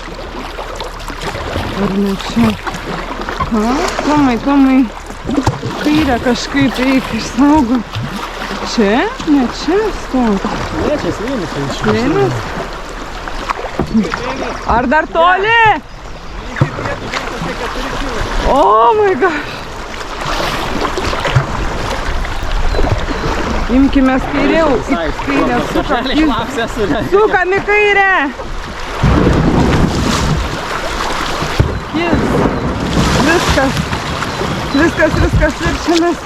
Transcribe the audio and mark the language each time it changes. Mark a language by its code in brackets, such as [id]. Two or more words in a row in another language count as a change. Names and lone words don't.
[lt] Ar ne čia? Ha, Tomai, kairę kažkaip eik išsaugot. Čia? Ne čia stot. Ne, čia slėnis. Slėnis? Ar dar toli? [en] Oh my gosh. [lt] Imkimės kairiau. Į kairę sukam į kairę. Viskas, verčiamės.